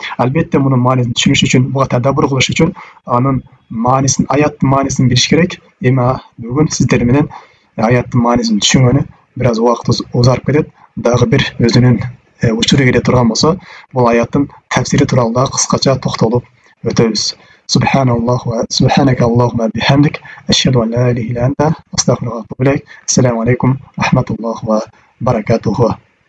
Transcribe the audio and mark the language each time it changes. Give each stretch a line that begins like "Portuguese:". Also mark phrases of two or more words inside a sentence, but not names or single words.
Kyrgyz: Албетте мунун маанисин түшүнүш үчүн, буга тадаббур кылыш үчүн анын маанисин, аяттын маанисин билиш керек. Эми бүгүн сиздер менен аяттын маанисин түшүнгөнү бир аз убакыт узарып кетет. Дагы бир өзүнүн учуру келе турган болсо, бул аяттын тафсири тууралуу дагы кыскача токтолуп өтөбүз.
Arabic: سبحانك اللهم بحمدك أشهد أن لا إله إلا أنت أستغفرك وأتوب إليك. السلام عليكم ورحمة الله وبركاته.